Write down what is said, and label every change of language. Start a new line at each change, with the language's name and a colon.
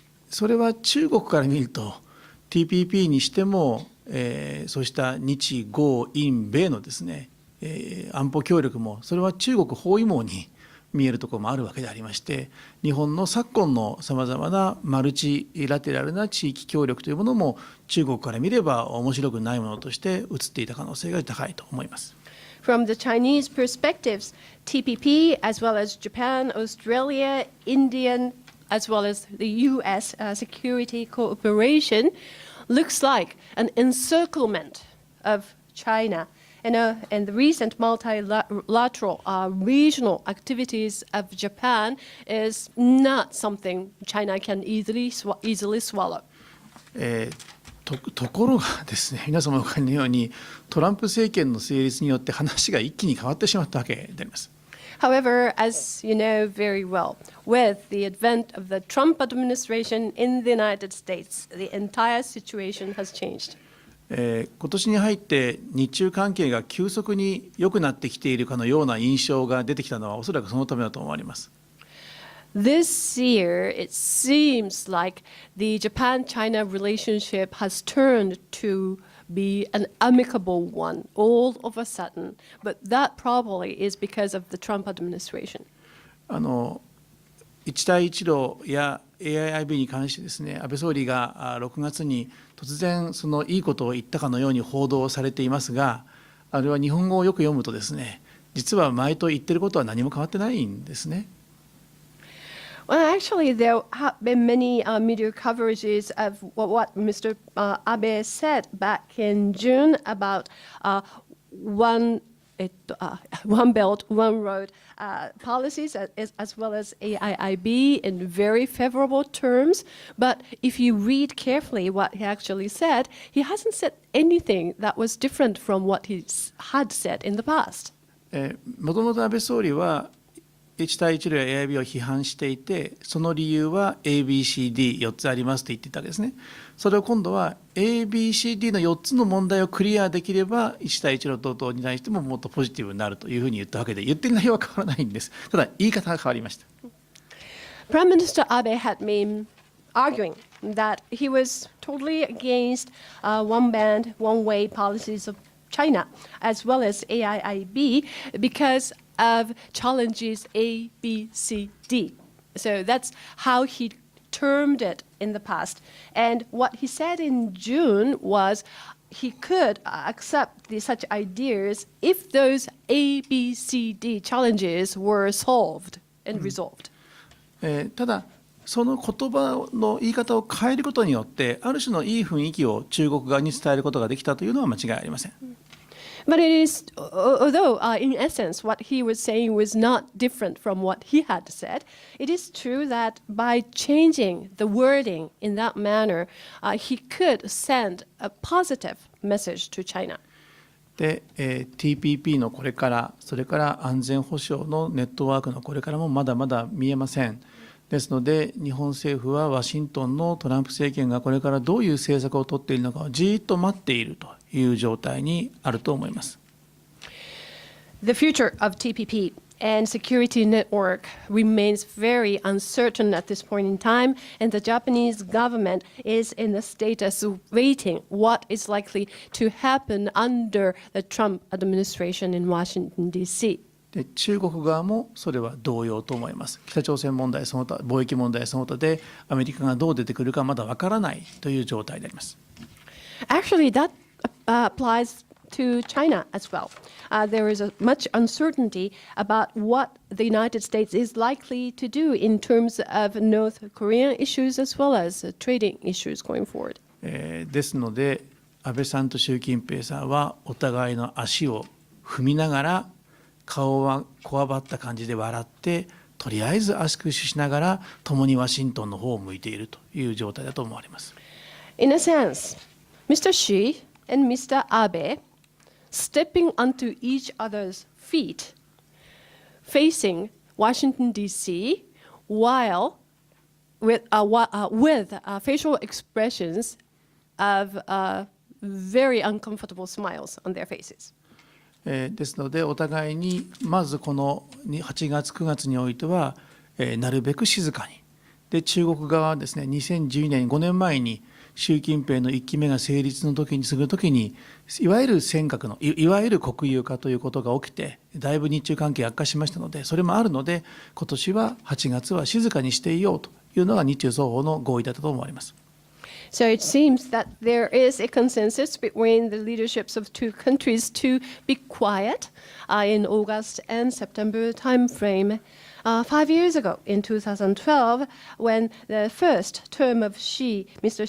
Japanese: それは中国から見ると TPP にしても、そうした日豪印米のですね、安保協力もそれは中国包囲網に見えるところもあるわけでありまして、日本の昨今のさまざまなマルチラテラルな地域協力というものも中国から見れば面白くないものとして映っていた可能性が高いと思います。
English: From the Chinese perspectives, TPP, as well as Japan, Australia, Indian, as well as the U.S. Security cooperation, looks like an encirclement of China. And the recent multilateral regional activities of Japan is not something China can easily swallow.
Japanese: ところがですね、皆様お分かりのようにトランプ政権の成立によって話が一気に変わってしまったわけであります。
English: However, as you know very well, with the advent of the Trump administration in the United States, the entire situation has changed.
Japanese: 今年に入って日中関係が急速に良くなってきているかのような印象が出てきたのはおそらくそのためだと思われます。
English: This year, it seems like the Japan-China relationship has turned to be an amicable one all of a sudden, but that probably is because of the Trump administration.
Japanese: 一帯一路や AIIB に関してですね、安倍総理が6月に突然そのいいことを言ったかのように報道されていますが、あれは日本語をよく読むとですね、実は前と言ってることは何も変わってないんですね。
English: Well, actually, there have been many media coverages of what Mr. Abe said back in June about one belt, one road policies, as well as AIIB in very favorable terms. But if you read carefully what he actually said, he hasn't said anything that was different from what he had said in the past.
Japanese: もともと安倍総理は一帯一路や AIB を批判していて、その理由は ABCD4 つありますと言っていたわけですね。それを今度は ABCD の4つの問題をクリアできれば一帯一路等々に対してももっとポジティブになるというふうに言ったわけで、言ってる内容は変わらないんです。ただ言い方が変わりました。
English: Prime Minister Abe had been arguing that he was totally against one band, one way policies of China, as well as AIIB, because of challenges A, B, C, D. So that's how he termed it in the past. And what he said in June was he could accept such ideas if those A, B, C, D challenges were solved and resolved.
Japanese: ただその言葉の言い方を変えることによってある種のいい雰囲気を中国側に伝えることができたというのは間違いありません。
English: But it is, although in essence what he was saying was not different from what he had said, it is true that by changing the wording in that manner, he could send a positive message to China.
Japanese: で、TPP のこれから、それから安全保障のネットワークのこれからもまだまだ見えません。ですので、日本政府はワシントンのトランプ政権がこれからどういう政策を取っているのかをじっと待っているという状態にあると思います。
English: The future of TPP and security network remains very uncertain at this point in time, and the Japanese government is in the status of waiting what is likely to happen under the Trump administration in Washington, D.C.
Japanese: で中国側もそれは同様と思います。北朝鮮問題その他、貿易問題その他でアメリカがどう出てくるかまだわからないという状態であります。
English: Actually, that applies to China as well. There is much uncertainty about what the United States is likely to do in terms of North Korean issues as well as trading issues going forward.
Japanese: ですので、安倍さんと習近平さんはお互いの足を踏みながら顔はこわばった感じで笑ってとりあえず足組しながら共にワシントンの方を向いているという状態だと思われます。
English: In a sense, Mr. Xi and Mr. Abe stepping onto each other's feet, facing Washington, D.C., while with facial expressions of very uncomfortable smiles on their faces.
Japanese: ですので、お互いにまずこの8月、9月においては、なるべく静かに。で、中国側はですね、2012年、5年前に習近平の1期目が成立の時にするときに、いわゆる尖閣の、いわゆる国有化ということが起きて、だいぶ日中関係悪化しましたので、それもあるので、今年は8月は静かにしていようというのが日中双方の合意だったと思われます。
English: So it seems that there is a consensus between the leaderships of two countries to be quiet in August and September timeframe. 5 years ago, in 2012, when the first term of Mr.